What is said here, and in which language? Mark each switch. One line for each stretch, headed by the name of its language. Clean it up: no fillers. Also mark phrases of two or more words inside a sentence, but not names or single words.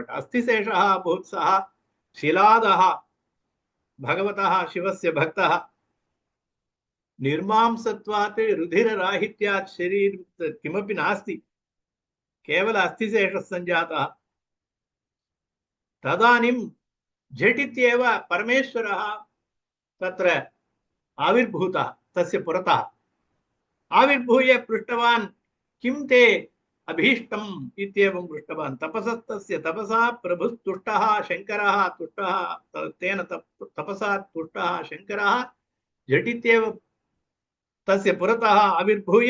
Sanskrit: అస్థిశేషః భూత్ సహ శిలాదః భగవతః శివస్య భక్తః నిర్మాంసత్వాత్ రుధిరరాహిత్యాత్ శరీరం కిమపి నాస్తి కేవల అస్థిశేషः సంజాతः. తదానిం झटित्येव परमेश्वरः तत्र आविर्भूतः तस्य पुरतः। आविर्भूय पृष्टवान् किं ते अभीष्टम् इत्येवं पृष्टवान्। तपसस्तस्य तपसा प्रभुस्तुष्टः शङ्करः तुष्टः तेन तपसा तुष्टः शङ्करः झटित्येव तस्य पुरतः आविर्भूय